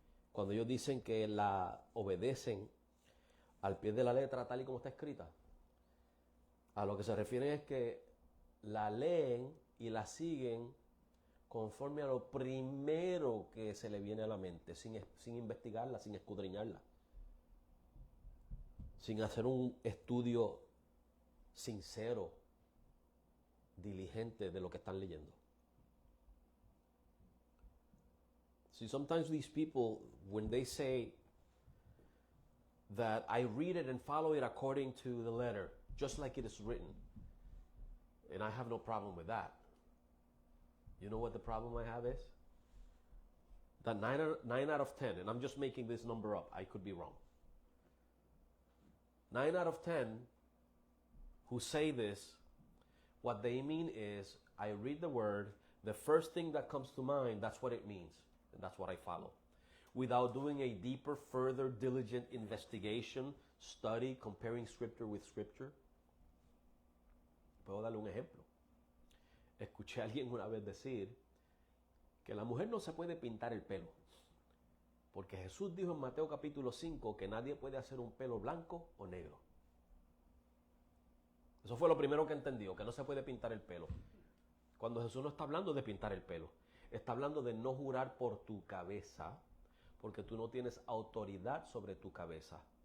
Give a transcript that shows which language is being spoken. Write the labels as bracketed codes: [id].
[es] Cuando ellos dicen que la obedecen al pie de la letra tal y como está escrita, a lo que se refieren es que la leen y la siguen conforme a lo primero que se le viene a la mente, sin investigarla, sin escudriñarla, sin hacer un estudio sincero, diligente de lo que están leyendo. [en] See, sometimes these people, when they say that I read it and follow it according to the letter, just like it is written, and I have no problem with that. You know what the problem I have is? That 9 out of 10, and I'm just making this number up, I could be wrong. 9 out of 10 who say this, what they mean is, I read the word, the first thing that comes to mind, that's what it means, and that's what I follow. Without doing a deeper, further, diligent investigation, study, comparing scripture with scripture. [es] Puedo darle un ejemplo. Escuché a alguien una vez decir que la mujer no se puede pintar el pelo, porque Jesús dijo en Mateo capítulo 5 que nadie puede hacer un pelo blanco o negro. Eso fue lo primero que entendió, que no se puede pintar el pelo. Cuando Jesús no está hablando de pintar el pelo, está hablando de no jurar por tu cabeza, porque tú no tienes autoridad sobre tu cabeza.